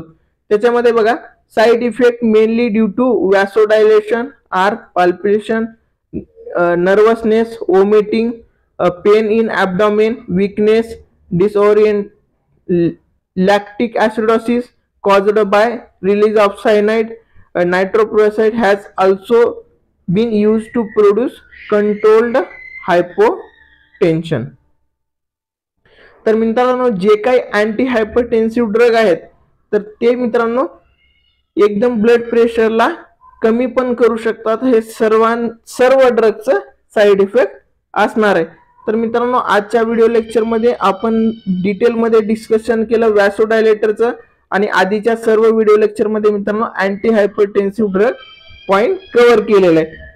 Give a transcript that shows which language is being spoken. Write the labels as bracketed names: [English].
[Marathi] त्याच्यामध्ये बघा, [English] Side effect mainly due to vasodilation are palpitation, nervousness, vomiting, pain in abdomen, weakness, disorient, lactic acidosis caused by release of cyanide. Nitroprusside has also been used to produce controlled hypotension. [Marathi] तर मित्रांनो जे काही anti hypertensive drug आहेत तर ते मित्रांनो एकदम blood प्रेशरला कमी पण करू शकतात. हे सर्व ड्रगचं साइड इफेक्ट असणार आहे. तर मित्रांनो आजच्या व्हिडिओ लेक्चरमध्ये आपण डिटेलमध्ये डिस्कशन केलं वॅसोडायलेटरचं, आणि आधीच्या सर्व व्हिडिओ लेक्चरमध्ये मित्रांनो anti hypertensive drug point cover केलेला आहे.